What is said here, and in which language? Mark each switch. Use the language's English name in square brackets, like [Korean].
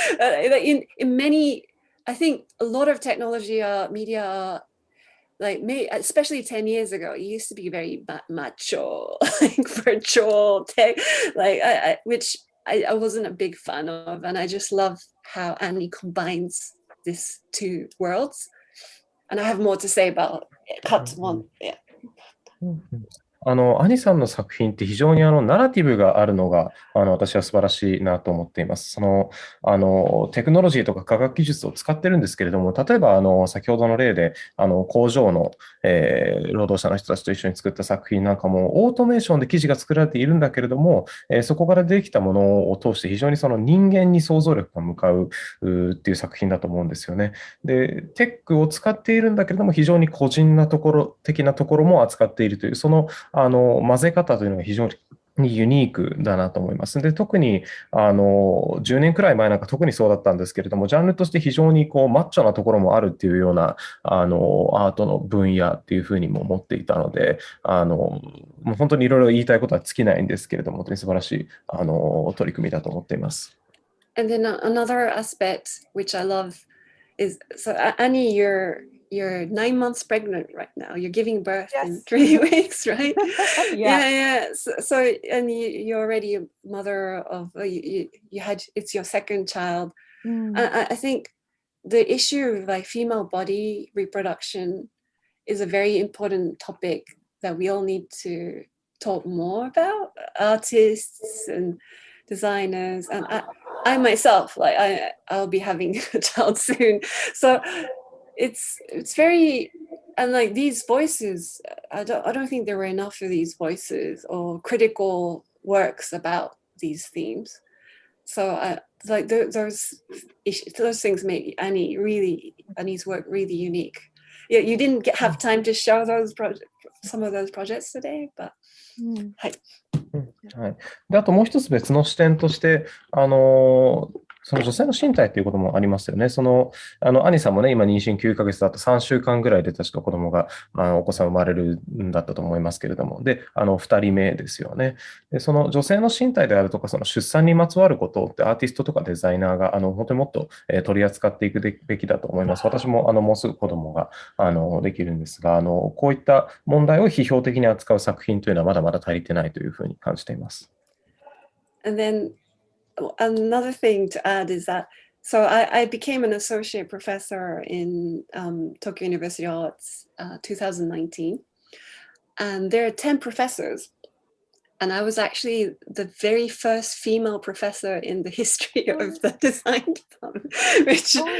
[English] in many, I think a lot of technology media are like, especially 10 years ago, it used to be very macho, like virtual tech, like which I wasn't a big fan of. And I just love how Annie combines these two worlds. And I have more to say about cut one. Yeah. [Japanese] アニさんの作品って非常にナラティブがあるのが私は素晴らしいなと思っています。テクノロジーとか科学技術を使ってるんですけれども、例えば先ほどの例で工場の、労働者の人たちと一緒に作った作品なんかもオートメーションで記事が作られているんだけれども、そこからできたものを通して非常にその人間に想像力が向かうっていう作品だと思うんですよね。で、テックを使っているんだけれども非常に個人的なところも扱っているというその混ぜ方というのが非常にユニークだなと思います。で、特に10年くらい前なんか特にそうだったんですけれども、ジャンルとして非常にマッチョなところもあるっていうようなアートの分野っていうふうにも思っていたので、もう本当にいろいろ言いたいことは尽きないんですけれども、本当に素晴らしい取り組みだと思っています。 [English] And then another aspect which I love is, so Annie, you're 9 months pregnant right now. You're giving birth in 3 weeks, right? Yeah. So and you're already a mother of it's your second child. I think the issue of like female body reproduction is a very important topic that we all need to talk more about. Artists and designers, and I myself, like I'll be having a child soon. So it's very, and like these voices, I don't think there were enough of these voices or critical works about these themes. So like those things make Annie's work really unique. Yeah, you didn't have time to show some of those projects today, but [Japanese] はい、であともう一つ別の視点として、その女性の身体ということもありますよね。アニさんもね、今妊娠9ヶ月だと3週間ぐらいで確か子供が、お子さん生まれるんだったと思いますけれども、で、2人目ですよね。で、その女性の身体であるとか、その出産にまつわることってアーティストとかデザイナーが、本当にもっと取り扱っていくべきだと思います。私も、もうすぐ子供が、できるんですが、こういった問題を批評的に扱う作品というのはまだまだ足りてないというふうに感じています。 [English] And then another thing to add is that, so I became an associate professor in Tokyo University of Arts 2019, and there are 10 professors, and I was actually the very first female professor in the history of the design department, which